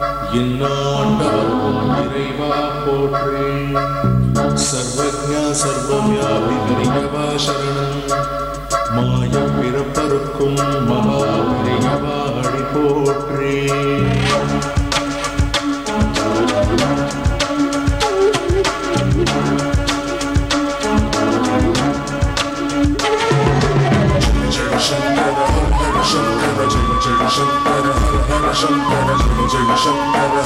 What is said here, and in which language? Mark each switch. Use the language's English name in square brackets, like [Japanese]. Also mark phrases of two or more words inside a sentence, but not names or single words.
[Tamil] என்னாண்டார்க்கும் இறைவா போற்றி. சர்வஜா சர்வவியாபி பெரியவா சரணம். மாய பிறப்பருக்கும் மகா பெரியவா அடி போற்றி. [Sanskrit] शङ्कर जय जय शङ्कर हर हर शङ्कर जय जय शङ्कर